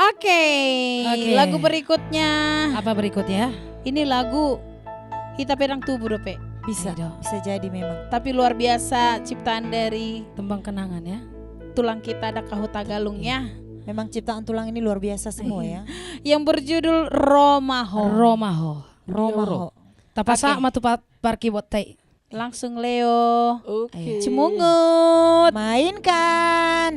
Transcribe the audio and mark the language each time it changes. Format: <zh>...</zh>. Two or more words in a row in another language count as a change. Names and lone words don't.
<id>Oke, lagu berikutnya. Apa berikutnya? Ini lagu Hita Pedang Tubuh Dope. Bisa dong. Bisa jadi memang. Tapi luar biasa ciptaan dari Tembang kenangan ya. tulang kita ada Kahuta Galungnya. Memang ciptaan tulang ini luar biasa semua ya. Yang berjudul Romaho. Romaho. Romaho. Tapasa Oke. matu parki buat tai. Langsung Leo. Oke. Cemungut. Mainkan.</id>